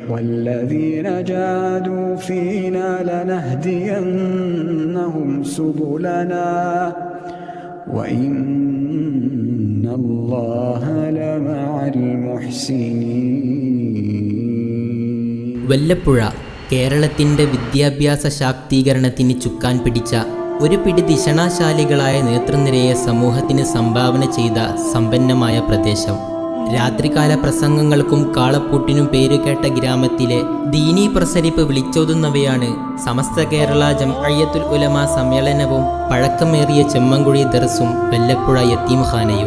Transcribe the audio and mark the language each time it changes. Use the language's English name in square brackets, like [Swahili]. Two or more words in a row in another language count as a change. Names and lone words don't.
[Arabic] والذين جاهدوا فينا لنهدينهم سبلنا وإن الله لمع المحسنين. [Malayalam] വല്ലപ്പുഴ കേരളത്തിൻ്റെ വിദ്യാഭ്യാസ ശാക്തീകരണത്തിന് ചുക്കാൻ പിടിച്ച ഒരു പിടി ദിഷണാശാലികളായ നേതൃനിരയെ സമൂഹത്തിന് സംഭാവന ചെയ്ത സമ്പന്നമായ പ്രദേശം. രാത്രികാല പ്രസംഗങ്ങൾക്കും കാളപ്പൂട്ടിനും പേരുകേട്ട ഗ്രാമത്തിലെ ദീനീ പ്രസരിപ്പ് വിളിച്ചോതുന്നവയാണ് സമസ്ത കേരള ജംഅയ്യത്തുൽ ഉലമ സമ്മേളനവും പഴക്കമേറിയ ചെമ്മൻകുഴി ദർസും വല്ലപ്പുഴ യത്തീംഖാനയും.